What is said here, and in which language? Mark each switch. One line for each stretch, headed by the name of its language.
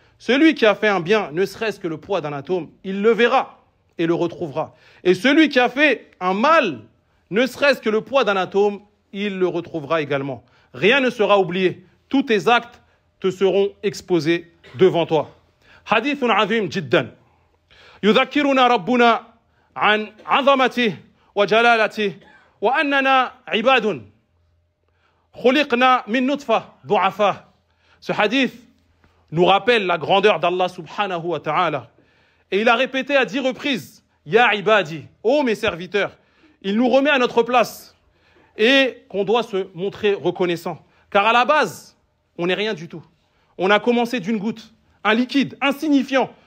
French: Celui qui a fait un bien, ne serait-ce que le poids d'un atome, il le verra et le retrouvera. Et celui qui a fait un mal, ne serait-ce que le poids d'un atome, il le retrouvera également. Rien ne sera oublié. Tous tes actes te seront exposés devant toi.
Arabic: حديث عظيم جدا يذكرنا ربنا عن عظمته وجلالته وأننا عباد خلقنا من نطفة ضعفاء.
French: Ce hadith nous rappelle la grandeur d'Allah subhanahu wa ta'ala. Et il a répété à 10 reprises, Ya ibadi, ô mes serviteurs. Il nous remet à notre place et qu'on doit se montrer reconnaissant. Car à la base, on n'est rien du tout. On a commencé d'une goutte, un liquide insignifiant.